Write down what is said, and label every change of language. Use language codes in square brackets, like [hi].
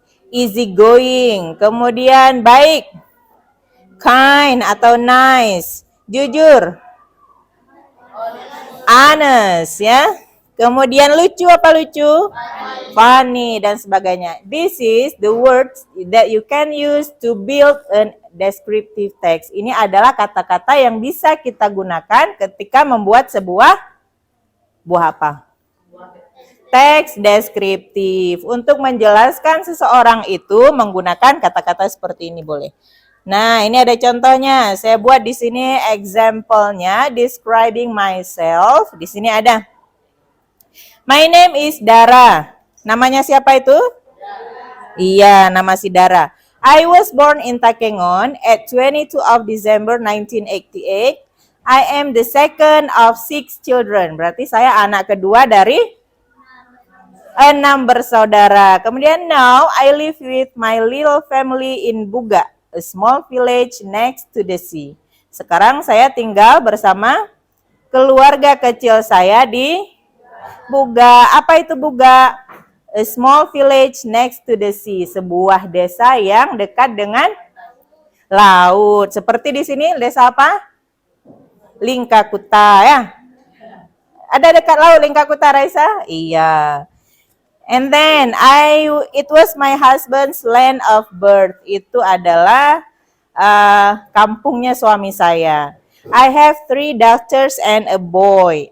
[en] Easy going. [id] Kemudian baik. Kind atau nice. Jujur. Honest ya. Kemudian lucu apa lucu? Funny dan sebagainya. [en] This is the words that you can use to build a descriptive text. [id] Ini adalah kata-kata yang bisa kita gunakan ketika membuat sebuah apa? Teks deskriptif. Untuk menjelaskan seseorang itu menggunakan kata-kata seperti ini boleh. Nah, ini ada contohnya. Saya buat di sini example-nya, [en] describing myself. [id] Di sini ada. [en] My name is Dara. [id] Namanya siapa itu? Iya, nama si Dara. [en] I was born in Takengon at 22 of December 1988. I am the second of 6 children. [id] Berarti saya anak kedua dari 6 bersaudara. [en] Kemudian now I live with my little family in Buga, a small village next to the sea. [id] Sekarang saya tinggal bersama keluarga kecil saya di Buga. Apa itu Buga? [en] A small village next to the sea. [id] Sebuah desa yang dekat dengan laut. Seperti di sini desa apa? Lingkakuta ya. Ada dekat laut Lingkakuta, Raisa? Iya. [en] And then it was my husband's land of birth. [id] Itu adalah kampungnya suami saya. [en] I have 3 daughters and a boy.